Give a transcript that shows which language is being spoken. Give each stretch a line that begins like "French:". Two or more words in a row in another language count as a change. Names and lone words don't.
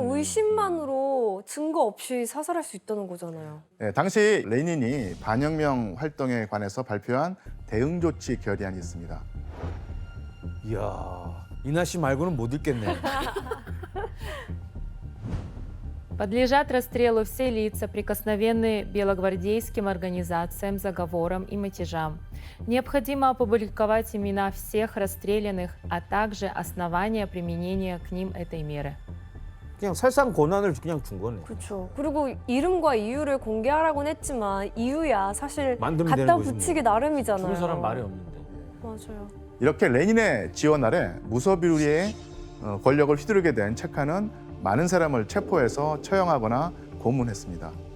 Korean: 그냥 의심만으로 증거 없이 사살할 수 있다는 거잖아요. 예, 당시 레닌이 반혁명 활동에 관해서 발표한 대응 조치 결의안이 있습니다. 이야 이나 씨 말고는 못 읽겠네.
Russian: Подлежат расстрелу все лица, прикосновенные белогвардейским организациям, заговорам и мятежам. Необходимо опубликовать имена всех расстрелянных, а также основания применения к ним этой меры.
Korean: 그냥 살상 권한을 그냥 준 거네. 그렇죠. 그리고 이름과 이유를 공개하라고는 했지만 이유야 사실 만들면 되는 갖다 거지, 붙이기 뭐. 나름이잖아요. 죽은 사람 말이 없는데. 맞아요. 이렇게 레닌의 지원 아래 무소비루리의 권력을 휘두르게 된 체카는 많은 사람을 체포해서 처형하거나 고문했습니다.